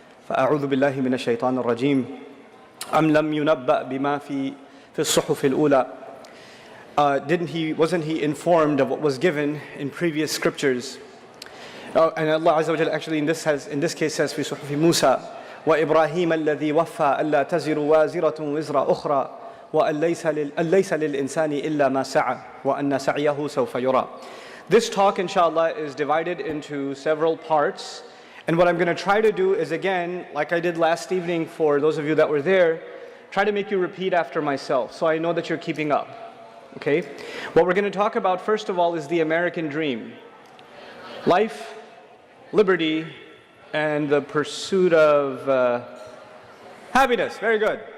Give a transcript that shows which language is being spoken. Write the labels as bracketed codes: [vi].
[ar] فأعوذ بالله من الشيطان الرجيم أم لم ينبأ بما في الصحف الأولى. [en] Wasn't he informed of what was given in previous scriptures? And Allah Azza wa Jalla actually in this case says [ar] في صحف موسى وإبراهيم الذي وفى ألا تزر وازرة وزر أخرى وأن ليس للإنسان إلا ما سعى وأن سعيه سوف يرى. [en] This talk inshallah is divided into several parts, and what I'm going to try to do is, again, like I did last evening for those of you that were there, try to make you repeat after myself so I know that you're keeping up. Okay? What we're going to talk about first of all is the American dream. Life, liberty, and the pursuit of happiness. Very good.